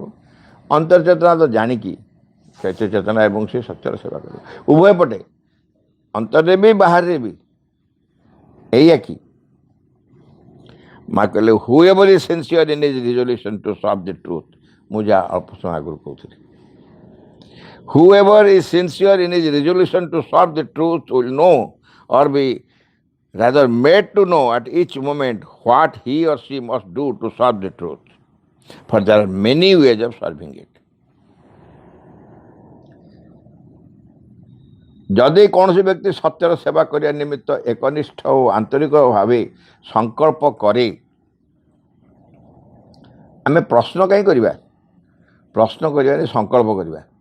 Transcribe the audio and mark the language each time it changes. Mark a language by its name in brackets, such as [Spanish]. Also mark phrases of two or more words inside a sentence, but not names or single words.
[Odia] ଅନ୍ତର ଚେତନା ତ ଜାଣିକି ଚୈତ୍ୟ ଚେତନା ଏବଂ ସେ ସତ୍ୟର ସେବା କରିବ। ଉଭୟ ପଟେ, ଅନ୍ତରରେ ବି ବାହାରେ ବି। ଏଇଆ କି ମା କହିଲେ, [English] whoever is sincere in his resolution to serve the truth. [Odia] ମୁଁ ଯାହା ଅଳ୍ପ ସମୟ ଆଗରୁ କହୁଥିଲି, [English] whoever is sincere in his resolution to serve the truth will know or be rather made to know at each moment what he or she must do to serve the truth, for there are many ways of serving it. [Odia] ଯଦି କୌଣସି ବ୍ୟକ୍ତି ସତ୍ୟର ସେବା କରିବା ନିମିତ୍ତ ଏକନିଷ୍ଠ ଓ ଆନ୍ତରିକ ଭାବେ ସଂକଳ୍ପ କରେ, ଆମେ ପ୍ରଶ୍ନ କାହିଁ କରିବା? ପ୍ରଶ୍ନ କରିବାନି, ସଂକଳ୍ପ କରିବା।